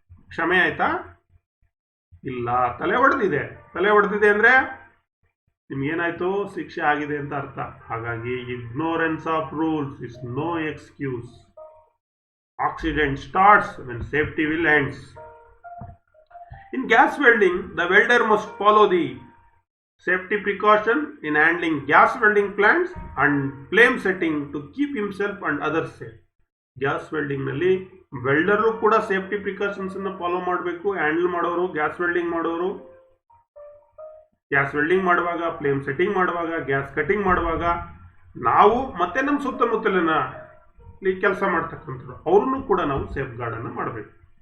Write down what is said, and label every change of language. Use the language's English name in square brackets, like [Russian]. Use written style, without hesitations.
[Kannada] ಕ್ಷಮೆ ಆಯ್ತಾ? ಇಲ್ಲ. ತಲೆ ಹೊಡೆದಿದೆ ಅಂದರೆ ನಿಮ್ಗೇನಾಯ್ತು? ಶಿಕ್ಷೆ ಆಗಿದೆ ಅಂತ ಅರ್ಥ. [English] ಹಾಗಾಗಿ ignorance of rules is no excuse. Accident starts when safety will ends. In gas welding, the welder must follow the safety precaution in handling gas welding plants and flame setting to keep himself and others safe. [Kannada] Gas ವೆಲ್ಡಿಂಗ್ನಲ್ಲಿ ವೆಲ್ಡರು ಕೂಡ safety ಪ್ರಿಕಾಷನ್ಸನ್ನು follow ಮಾಡಬೇಕು. Handle ಮಾಡೋರು, gas welding ಮಾಡೋರು, gas welding ಮಾಡುವಾಗ, flame setting ಮಾಡುವಾಗ, gas cutting ಮಾಡುವಾಗ, ನಾವು ಮತ್ತೆ ನಮ್ಮ ಸುತ್ತಮುತ್ತಲಿನ ಕೆಲಸ ಮಾಡ್ತಕ್ಕಂಥದ್ದು ಅವ್ರನ್ನೂ ಕೂಡ ನಾವು ಸೇಫ್ ಗಾರ್ಡನ್ನು ಮಾಡಬೇಕು.